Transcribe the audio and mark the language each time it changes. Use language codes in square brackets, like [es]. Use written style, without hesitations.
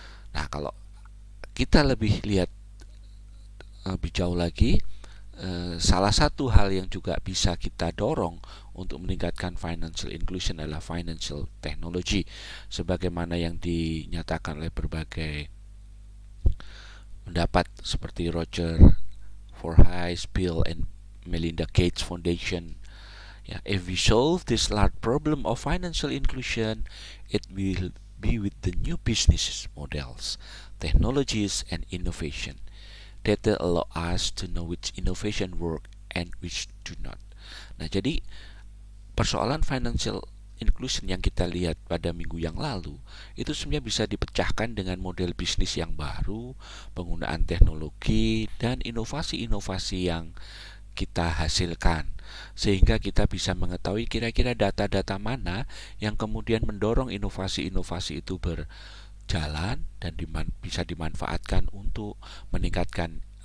[id] Nah, kalau kita lebih lihat lebih jauh lagi, salah satu hal yang juga bisa kita dorong untuk meningkatkan financial inclusion adalah financial technology, sebagaimana yang dinyatakan oleh berbagai pendapat seperti Roger Forsyth, Bill and Melinda Gates Foundation. [en] Yeah, if we solve this large problem of financial inclusion, it will be with the new business models, technologies, and innovation that will allow us to know which innovation work and which do not. [id] Nah, jadi persoalan financial inclusion yang kita lihat pada minggu yang lalu itu sebenarnya bisa dipecahkan dengan model bisnis yang baru, penggunaan teknologi, dan inovasi-inovasi yang kita hasilkan, sehingga kita bisa mengetahui kira-kira data-data mana yang kemudian mendorong inovasi-inovasi itu berjalan dan bisa dimanfaatkan untuk meningkatkan